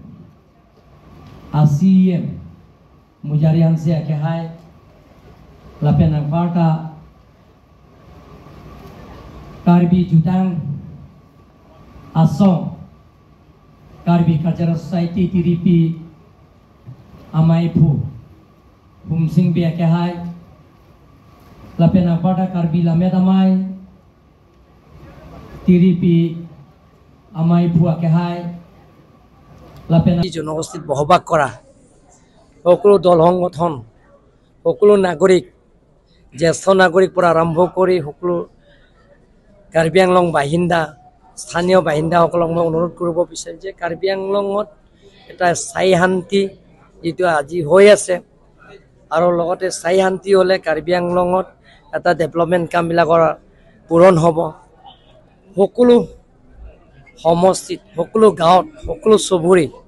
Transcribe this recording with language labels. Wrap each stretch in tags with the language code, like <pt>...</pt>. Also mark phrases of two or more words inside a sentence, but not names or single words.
<mjw>ACM Mujarian Se Akehai Lapenang Parta Karbi Jutang Asong Karbi Cultural Society TDP Amaipu Humsing Be Akehai Lapenang Parta Karbi Lamedamai</mjw> <as>TDP Amai Phua Kehai Lapena জনগোষ্ঠীত বহবাস কৰা সকলো দল সংগঠন সকলো নাগৰিক জ্যেষ্ঠ নাগৰিক পৰা আৰম্ভ কৰি সকলো কাৰ্বি আংলং বাহিন্দা স্থানীয় বাহিন্দাসকলক মই অনুৰোধ কৰিব বিচাৰিম যে কাৰ্বি আংলঙত এটা স্থায়ী শান্তি যেটো আজি হৈ আছে আৰু লগতে স্থায়ী শান্তি হ'লে কাৰ্বি আংলঙত এটা ডেভেলপমেন্ট কামবিলাকৰ পূৰণ হ'ব সকলো সমষ্টিত সকলো গাঁৱত সকলো চুবুৰী</as>